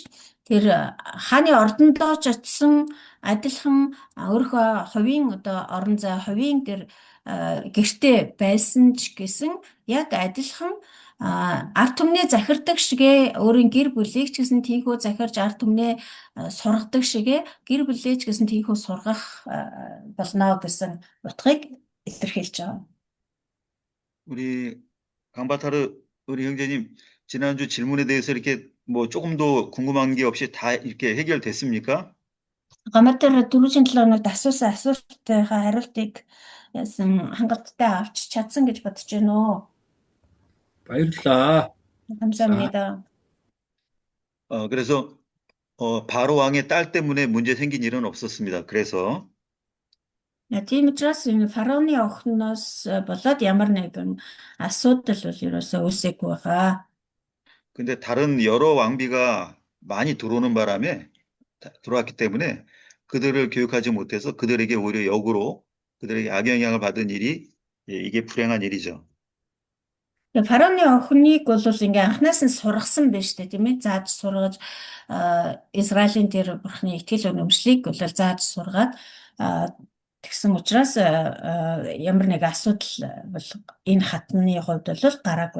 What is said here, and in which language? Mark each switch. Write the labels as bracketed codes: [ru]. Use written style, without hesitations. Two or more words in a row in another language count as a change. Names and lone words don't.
[mn] Тэр хааны ордондоо ч очсон адилхан өөрийнхөө хувийн одоо орон зай хувийн тэр гэртээ байсан ч гэсэн яг адилхан ард түмнээ захирдаг шигэ өөрийн гэр бүлийг ч гэсэн тийхүү захирж ард түмнээ сургадаг шигэ гэр бүлээ ч гэсэн тийхүү сургах болно гэсэн утгыг илэрхийлж байгаа. [ko] 우리 강바타르 우리 형제님 지난주 질문에 대해서 이렇게 뭐 조금도 궁금한 게 없이 다 이렇게 해결됐습니까? [mn] Гамбатар 4-7 хоногт асуусан асуултынхаа хариултыг яасан хангалттай авч чадсан гэж бодож байна уу? баярлалаа. [ko] 감사합니다. 그래서 바로 왕의 딸 때문에 문제 생긴 일은 없었습니다. 그래서 [mn] Тийм учраас фараоны охиноос болоод ямар нэгэн асуудал бол ерөөсөө үүсээгүй байгаа. [ko] 근데 다른 여러 왕비가 많이 들어오는 바람에 들어왔기 때문에 그들을 교육하지 못해서 그들에게 오히려 역으로 그들에게 악영향을 받은 일이 예, 이게 불행한 일이죠. [mn] Тэгээ фараоны охиныг бол ингээ анханаас нь сургасан байж тээ тийм ээ зааж сургаж Израилийн тэр бурхны итгэл үнэмшлийг бол зааж сургаад а, тэгсэн учраас ямар нэг асуудал бол энэ хатны хувьд бол гараагүй.